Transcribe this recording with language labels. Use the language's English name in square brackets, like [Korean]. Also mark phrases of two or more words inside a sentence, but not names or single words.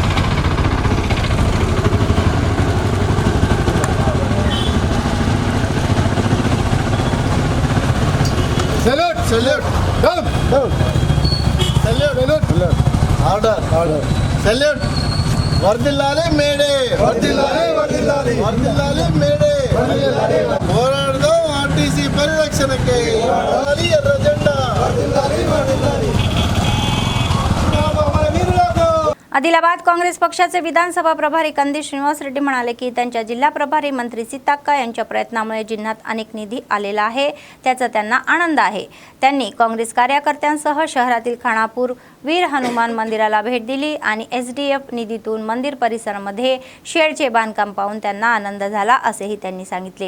[English] salute salute down down salute salute order order salute [Telugu] వర్ధిల్లాలి మేడే వర్ధిల్లాలి వర్ధిల్లాలి వర్ధిల్లాలి మేడే పోరాడదాం ఆర్టీసీ పరిరక్షణకి ఎర్ర జెండా వర్ధిల్లాలి వర్ధిల్లాలి. [Marathi] आदिलाबाद काँग्रेस पक्षाचे विधानसभा प्रभारी कंदी श्रीनिवास रेड्डी म्हणाले की त्यांच्या जिल्हा प्रभारी मंत्री सीताक्का यांच्या प्रयत्नामुळे जिल्ह्यात अनेक निधी आलेला आहे, त्याचा त्यांना आनंद आहे. त्यांनी काँग्रेस कार्यकर्त्यांसह शहरातील खानापूर वीर हनुमान मंदिराला भेट दिली आणि SDF निधीतून मंदिर परिसरामध्ये शेडचे बांधकाम पाहून त्यांना आनंद झाला असेही त्यांनी सांगितले.